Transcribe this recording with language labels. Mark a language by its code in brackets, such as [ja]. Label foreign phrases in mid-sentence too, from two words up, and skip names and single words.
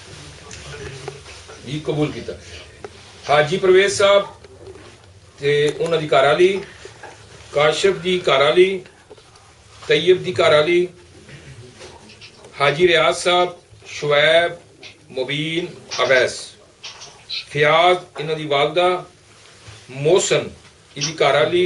[pa] جی قبول کیتا. حاجی پرویز صاحب تے انہاں دی گھر والی کاشف دی گھر والی طیب دی گھر والی حاجی ریاض صاحب شعیب مبین اویس فیاض انہاں دی والدہ محسن دی گھر والی